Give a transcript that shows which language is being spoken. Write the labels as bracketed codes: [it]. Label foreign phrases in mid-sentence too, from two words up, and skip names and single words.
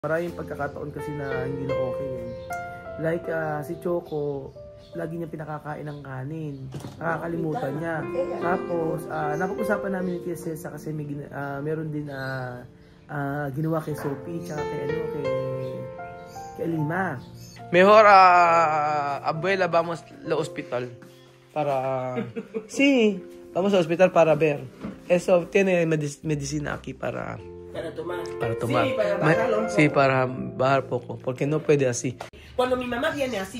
[tl] Maraming pagkakataon kasi na hindi na okay eh. Like si Choco, lagi niya pinakakain ng kanin. Nakakalimutan niya. Tapos, napag-usapan namin ni Tia Cesa kasi meron din ginawa kay Sophie tsaka kay Lima. [es] Mejor abuela, vamos la hospital para vamos al hospital para ver. Eso tiene medicina aquí para tomar. Sí, para bajarlo un poco. Sí, para bajar poco, porque no puede así. Cuando mi mamá viene así.